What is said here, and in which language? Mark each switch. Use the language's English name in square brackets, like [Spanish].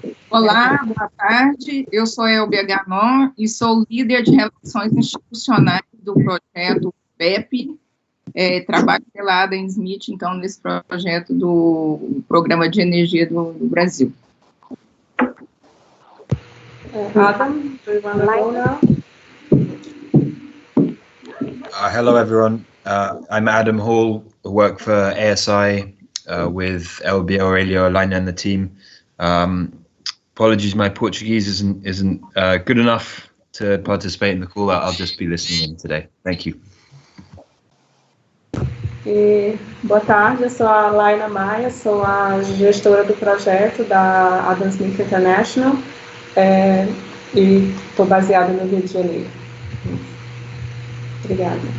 [Portuguese] Olá, boa tarde. Eu sou Elbia Ganon e sou líder de relações institucionais do projeto BEP. Trabalho pela Adam Smith, então, nesse projeto do Programa de Energia do Brasil. [English] Adam, do you want to go now? Hello, everyone. I'm Adam Hall, I work for ASI with Elbia Aurelio Alain and the team. Apologies, my Portuguese isn't good enough to participate in the call. I'll just be listening in today. Thank you. [Portuguese] Boa tarde, eu sou a Laila Maia, sou a gestora do projeto da Adam Smith International e estou baseada no Rio de Janeiro. Obrigada.